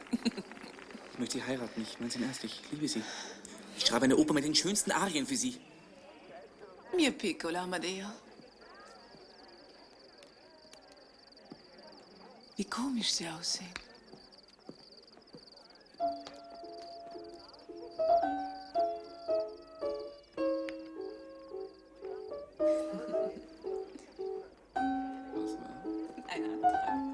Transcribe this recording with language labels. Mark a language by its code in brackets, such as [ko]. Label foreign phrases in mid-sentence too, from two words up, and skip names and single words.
[de] Ich möchte Sie heiraten. Ich meine es im Ernst. Ich liebe Sie. Ich schreibe eine Oper mit den schönsten Arien für Sie. [it] Mio piccolo Amadeo. [de] Wie komisch Sie aussehen. Ein Antrag.